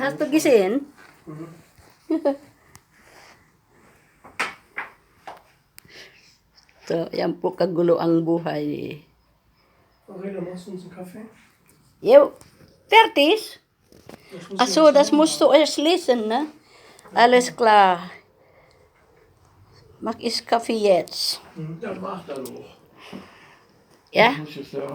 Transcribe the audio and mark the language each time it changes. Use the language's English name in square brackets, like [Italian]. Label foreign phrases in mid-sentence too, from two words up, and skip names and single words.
[German] hast du gesehen? So, [Filipino] yan po kagulo ang buhay. [German] Aurelia, machst du uns einen Kaffee? Jo, fertig? Ich muss Ach so, das musst du erst lesen, ne? Alles klar. Mach ich Kaffee jetzt. Ja, mach da doch. Ja? Ich muss jetzt ja